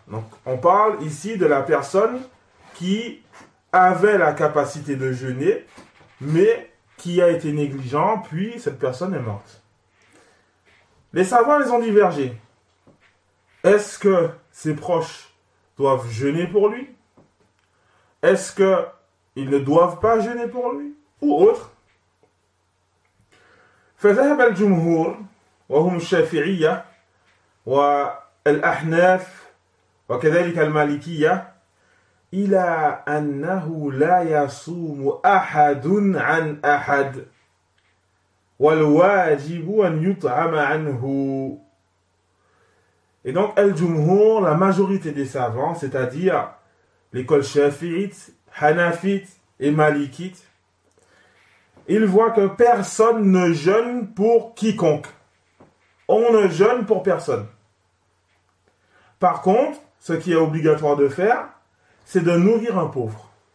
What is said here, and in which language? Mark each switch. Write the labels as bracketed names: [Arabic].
[French] Donc, on parle ici de la personne qui avait la capacité de jeûner, mais qui a été négligent, puis cette personne est morte. Les savants, ils ont divergé. Est-ce que ses proches doivent jeûner pour lui? Est-ce qu'ils ne doivent pas jeûner pour lui? Ou autre? [Arabic] فذهب الجمهور وهم الشافعية والأحناف وكذلك المالكية إلى أنه لا يصوم أحد عن أحد والواجب أن يطعم عنه. [French] Et donc, Al-Jumhur, la majorité des savants, c'est-à-dire l'école shafi'ite, hanafite et malikite, ils voient que personne ne jeûne pour quiconque. On ne jeûne pour personne. Par contre, ce qui est obligatoire de faire, c'est de nourrir un pauvre.